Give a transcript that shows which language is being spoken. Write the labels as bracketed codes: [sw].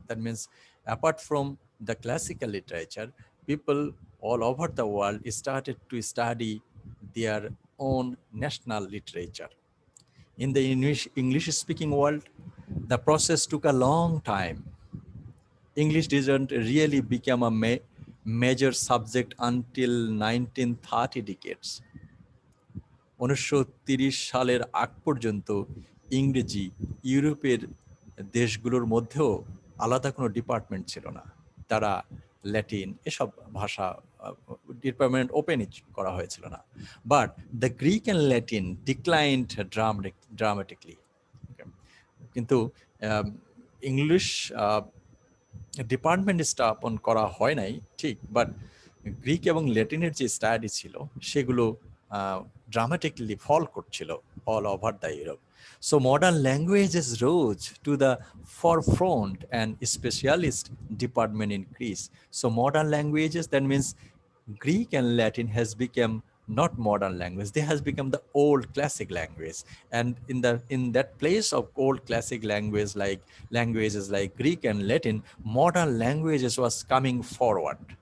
[en] That means apart from the classical literature, people all over the world started to study their own national literature. In the English-speaking world, the process took a long time. English didn't really become a major subject until 1930 decades. [bn] 1930 সালের আগ পর্যন্ত ইংরেজি ইউরোপের দেশগুলোর মধ্যেও আলাদা কোনো department ছিল না। তারা ল্যাটিন এসব ভাষা ডিপার্টমেন্ট ওপেনই করা হয়েছিল না। [en] But the Greek and Latin declined dramatically. [bn] কিন্তু ইংলিশ ডিপার্টমেন্ট স্থাপন করা হয় নাই ঠিক, বাট গ্রিক এবং ল্যাটিনের যে স্টাডি ছিল সেগুলো [en] dramatically fall [bn] করছিল [en] all over the Europe. So modern languages rose to the forefront and specialist department increased. So modern languages, that means Greek and Latin has become not modern language, they has become the old classic language. And in that place of old classic languages like Greek and Latin, modern languages was coming forward.